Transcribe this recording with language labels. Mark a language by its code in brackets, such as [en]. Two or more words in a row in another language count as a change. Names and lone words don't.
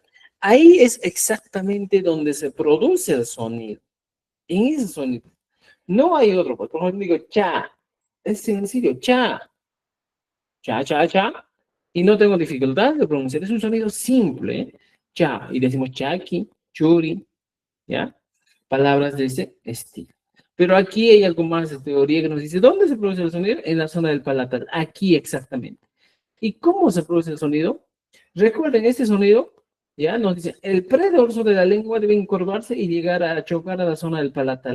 [es] Ahí es exactamente donde se produce el sonido. En ese sonido. No hay otro. Por ejemplo, digo cha. Es sencillo, cha, cha, cha, cha. Y no tengo dificultad de pronunciar. Es un sonido simple, ¿eh? Cha. Y decimos chaki, churi, ¿ya? Palabras de ese estilo. Pero aquí hay algo más de teoría que nos dice, ¿dónde se produce el sonido? En la zona del palatal, aquí exactamente. ¿Y cómo se produce el sonido? Recuerden, este sonido, ya nos dice, el predorso de la lengua debe encorvarse y llegar a chocar a la zona del palatal.